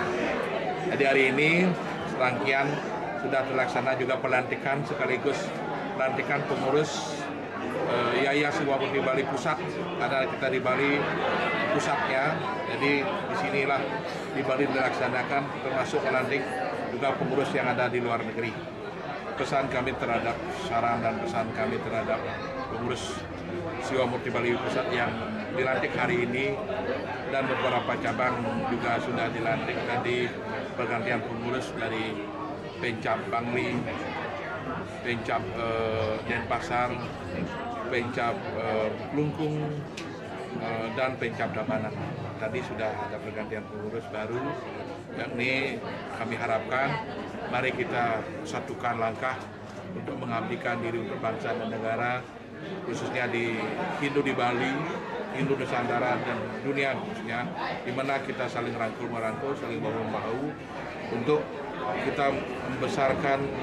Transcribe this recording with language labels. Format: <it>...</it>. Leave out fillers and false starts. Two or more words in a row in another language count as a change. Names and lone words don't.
<id>Jadi hari ini serangkaian sudah terlaksana juga pelantikan sekaligus pelantikan pengurus Yayasan Siwa Murti Bali Pusat, karena kita di Bali pusatnya, jadi disinilah di Bali dilaksanakan termasuk melantik juga pengurus yang ada di luar negeri. Pesan kami terhadap saran dan pesan kami terhadap pengurus Siwa Murti Bali Pusat yang dilantik hari ini dan beberapa cabang juga sudah dilantik tadi pergantian pengurus dari Pencap Bangli, Pencap Denpasar, Pencap Klungkung, dan Pencap Tabanan. Tadi sudah ada pergantian pengurus baru, yakni kami harapkan mari kita satukan langkah untuk mengabdikan diri untuk bangsa dan negara, khususnya di Hindu di Bali, Hindu Nusantara dan dunia khususnya, di mana kita saling rangkul-merangkul, saling bahu-membahu untuk kita membesarkan,</id>